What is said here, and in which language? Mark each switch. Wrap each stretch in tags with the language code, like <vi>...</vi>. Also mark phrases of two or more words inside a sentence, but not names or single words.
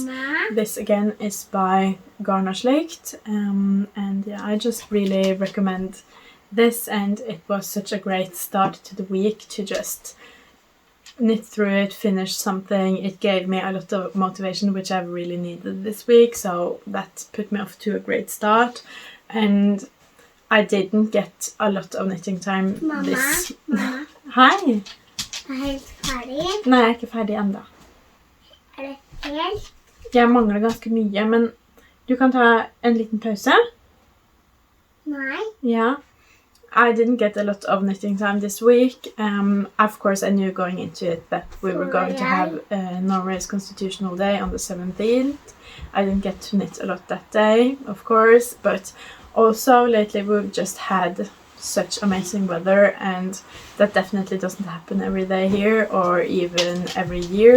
<en>This again is by Garnogslikt, and yeah, I just really recommend this, and it was such a great start to the week to just knit through it, finish something. It gave me a lot of motivation, which I really needed this week, so that put me off to a great start. And I didn't get a lot of knitting time this...</en> <no>Mamma. Hei! Er helt ferdig? Nei, jeg er ikke ferdig enda. Er det helt? Jeg mangler ganske mye, men du kan ta en liten pause. Nei.</no> <en>Yeah. I didn't get a lot of knitting time this week. Of course, I knew going into it that we were going to have Norway's Constitutional Day on the 17th. I didn't get to knit a lot that day, of course, but also lately we've just had such amazing weather, and that definitely doesn't happen every day here or even every year.</en>